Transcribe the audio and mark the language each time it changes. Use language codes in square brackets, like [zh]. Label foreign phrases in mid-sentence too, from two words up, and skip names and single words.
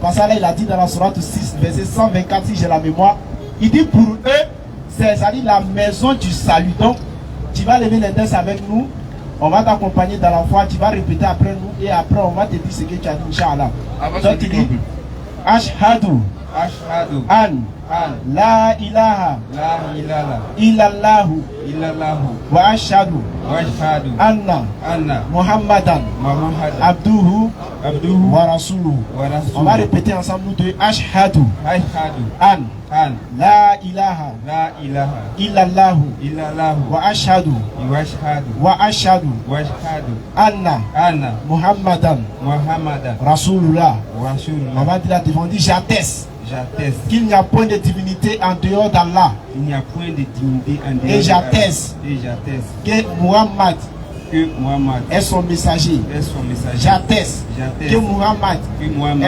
[fr] Parce que là il a dit dans la sourate 6, verset 124, si j'ai la mémoire, il dit pour eux, c'est la maison du salut. Donc tu vas lever les mains avec nous, on va t'accompagner dans la foi, tu vas répéter après nous et après on va te dire ce que tu as dit, Inch'Allah. Donc tu dis, [ar] Ashhadu ashhadu an an لا إله لا إله illallahu illallahu وأشهد وأشهد anna anna Muhammadan Muhammadan abduhu abduhu ورسوله. wa [fr] On va [ar] rasuluhu. [fr] répéter ensemble nous deux. [ar] Ashhadu Ashhadu an an لا إله لا إله illallahu illallahu وأشهد وأشهد وأشهد وأشهد anna anna Muhammadan Muhammadan Rasulullah. [fr] On [ar] rasulullah. [fr] va dire la devant, on dit j'atteste J'atteste qu'il n'y a point de divinité en dehors d'Allah qu'il n'y a point de divinité en dehors et de j'atteste Allah. Et j'atteste que Muhammad que Muhammad est son messager. est son messager. J'atteste J'atteste que Muhammad que Muhammad